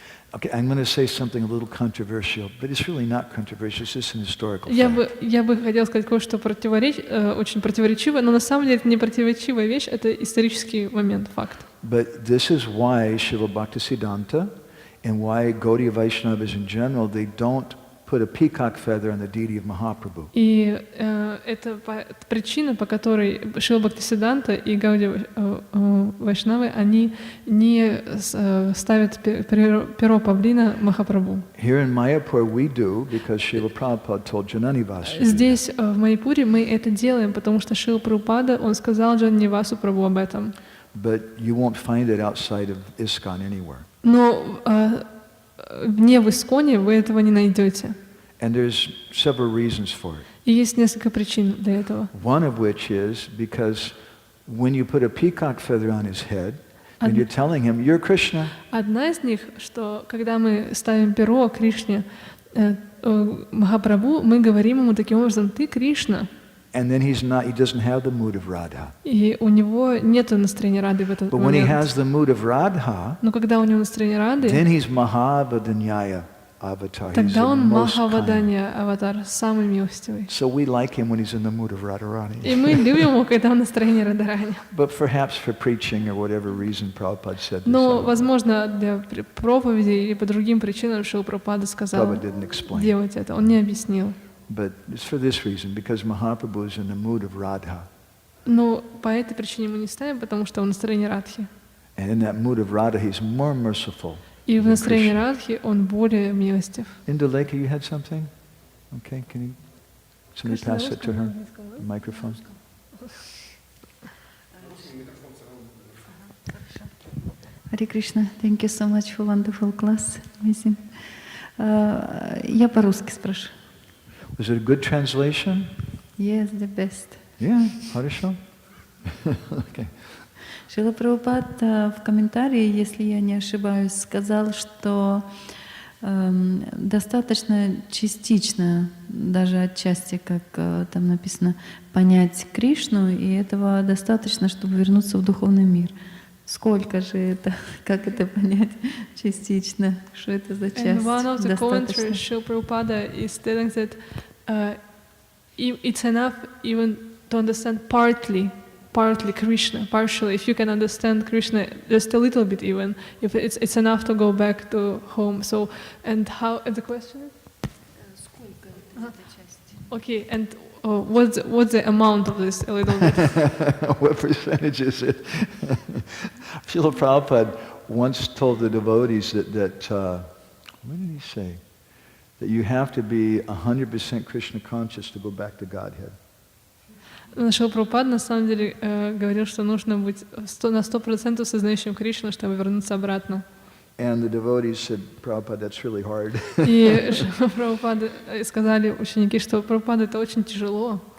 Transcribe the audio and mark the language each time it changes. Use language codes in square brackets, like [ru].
[en] Okay, I'm going to say something a little controversial, but it's really not controversial, it's just an historical [ru] Я [en] fact. [ru] бы хотела сказать кое-что очень противоречивое, но на самом деле это не противоречивая вещь, это исторический момент, факт. [en] But this is why Srila Bhaktisiddhanta and why Gaudiya Vaishnavas in general, they don't put a peacock feather on the deity of Mahaprabhu. [ru] И это причина, по которой Шрила Бхактисиддханта и Гаудия Вайшнавы, они не ставят перо павлина Махапрабху. [en] Here in Mayapur we do because Srila Prabhupada told Jananivasa. [ru] Здесь, в Майяпуре, мы это делаем, потому что Шрила Прабхупада, он сказал Джананивасу Прабху об этом. [en] But you won't find it outside of ISKCON anywhere. [ru] Но вне в Исконе вы этого не найдете. [en] And there's several reasons for it. [ru] И есть несколько причин для этого. [en] One of which is because when you put a peacock feather on his head, then you're telling him, you're Krishna. [ru] Одна из них, что когда мы ставим перо Кришне, Махапрабху, мы говорим ему таким образом: ты Кришна. [en] And then he doesn't have the mood of Radha. [ru] И у него нет настроения Рады в этот [en] But when he [ru] момент. [en] has the mood of Radha, [ru] Но когда у него настроение Рады, [en] then he's Mahavadanyaya avatar. He's the [ru] тогда он [en] most kind. [ru] Махаваданья аватар, самый милостивый. [en] So we like him when he's in the mood of Radharani. [ru] И мы любим его, когда он в настроении Радарани. [en] But perhaps for preaching or whatever reason Prabhupada said this. [ru] Но, возможно, для проповеди или по другим причинам Шрила Прабхупада сказал [en] Prabhupada didn't explain. [ru] делать это. Он не объяснил. [en] But it's for this reason, because Mahaprabhu is in the mood of Radha. [ru] Но по этой причине мы не ставим, потому что он в настроении Радхи. [en] And in that mood of Radha, he's more merciful. [ru] И в [en] than [ru] настроении [en] Krishna. [ru] Радхи он более милостив. [en] Indulekha, you had something? Okay, can you somebody pass it to her? The microphone. Hare Krishna, thank you so much for wonderful class. [ru] Amazing. Я по-русски спрошу. [en] Was it a good translation? Yes, the best. [ru] Yeah, хорошо. [en] Okay. [ru] Шрила Прабхупад в комментарии, если я не ошибаюсь, сказал, что достаточно частично, даже отчасти, как там написано, понять Кришну, и этого достаточно, чтобы вернуться в духовный мир. Сколько же это, как это понять частично, что это за часть? [en] And one of the [ru] Достаточно. [en] commentaries, Srila Prabhupada, is telling that it's enough even to understand partly partly Krishna, partially. If you can understand Krishna just a little bit, even if it's enough to go back to home. So, and how? And the question is? Okay, and what's the amount of this? A little bit. What percentage is it? Srila Prabhupada once told the devotees that what did he say? That you have to be 100% Krishna conscious to go back to Godhead. [ru] Шрила Прабхупада на самом деле говорил, что нужно быть на 100% сознающим Кришну, чтобы вернуться обратно. [en] And the devotees said, Prabhupada, that's really hard. [ru] И Прабхупада сказали ученики, что Прабхупада это очень тяжело.